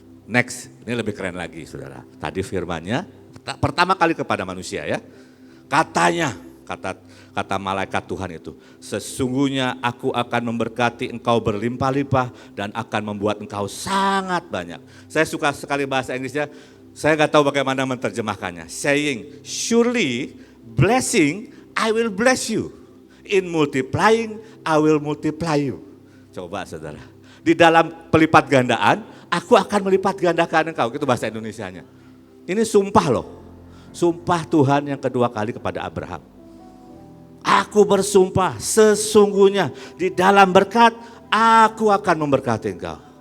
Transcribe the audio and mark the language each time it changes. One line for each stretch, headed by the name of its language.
Indonesian: Next, ini lebih keren lagi saudara. Tadi firmannya pertama kali kepada manusia ya. Katanya, kata malaikat Tuhan itu, sesungguhnya aku akan memberkati engkau berlimpah-limpah dan akan membuat engkau sangat banyak. Saya suka sekali bahasa Inggrisnya, saya nggak tahu bagaimana menerjemahkannya.
English: Saying, surely blessing I will bless you. In multiplying I will multiply you.
Indonesian: Coba saudara, di dalam pelipat gandaan, aku akan melipat gandakan engkau. Itu bahasa Indonesianya. Ini sumpah loh, sumpah Tuhan yang kedua kali kepada Abraham. Aku bersumpah sesungguhnya di dalam berkat aku akan memberkati engkau.